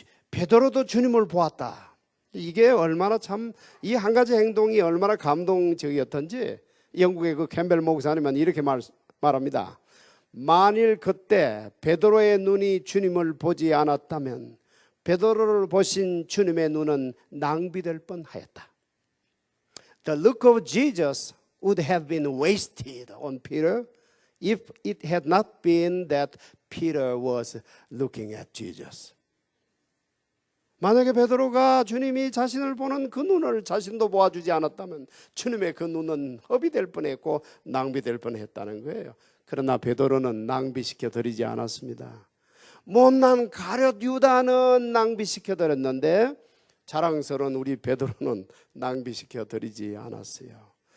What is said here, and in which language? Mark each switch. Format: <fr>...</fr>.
<ko>베드로도 주님을 보았다. 이게 얼마나 참 이 한 가지 행동이 얼마나 감동적이었던지 영국의 그 캠벨 목사님은 이렇게 말합니다. 만일 그때 베드로의 눈이 주님을 보지 않았다면 베드로를 보신 주님의 눈은 낭비될 뻔하였다.</ko> <en>The look of Jesus would have been wasted on Peter if it had not been that Peter was looking at Jesus.</en> <ko>만약에 베드로가 주님이 자신을 보는 그 눈을 자신도 보아주지 않았다면 주님의 그 눈은 허비될 뻔했고 낭비될 뻔했다는 거예요. 그러나 베드로는 낭비시켜 드리지 않았습니다. 못난 가룟 유다는 낭비시켜 드렸는데 자랑스러운 우리 베드로는 낭비시켜 드리지 않았어요.</ko>